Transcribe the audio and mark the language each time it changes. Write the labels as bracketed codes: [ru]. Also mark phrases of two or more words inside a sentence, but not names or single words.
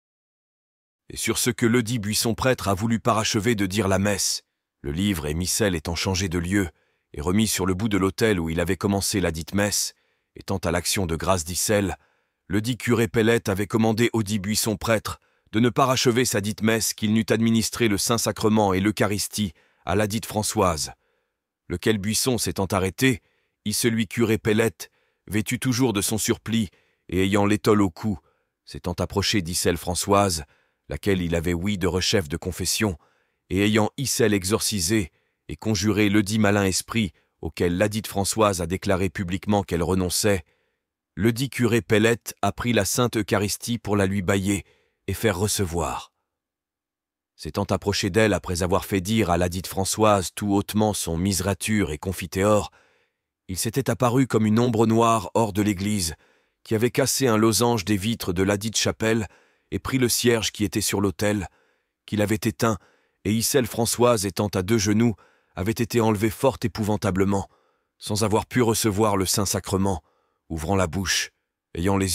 [fr] Et sur ce que ledit Buisson prêtre a voulu parachever de dire la messe, le livre et missel étant changés de lieu et remis sur le bout de l'autel où il avait commencé la dite messe, étant à l'action de grâce d'Issel, ledit curé Pellette avait commandé au dit Buisson prêtre de ne parachever sa dite messe qu'il n'eût administré le Saint-Sacrement et l'Eucharistie à la dite Françoise. Lequel Buisson s'étant arrêté, celui curé Pellette, vêtu toujours de son surplis et ayant l'étole au cou, s'étant approché d'Issel Françoise, laquelle il avait ouï de rechef de confession, et ayant Issel exorcisé et conjuré ledit malin esprit auquel ladite Françoise a déclaré publiquement qu'elle renonçait, ledit curé Pellette a pris la Sainte Eucharistie pour la lui bailler et faire recevoir. S'étant approché d'elle après avoir fait dire à ladite Françoise tout hautement son miserature et confiteor, il s'était apparu comme une ombre noire hors de l'église, qui avait cassé un losange des vitres de ladite chapelle et pris le cierge qui était sur l'autel, qu'il avait éteint, et Issel Françoise étant à 2 genoux, avait été enlevée fort épouvantablement, sans avoir pu recevoir le Saint-Sacrement, ouvrant la bouche, ayant les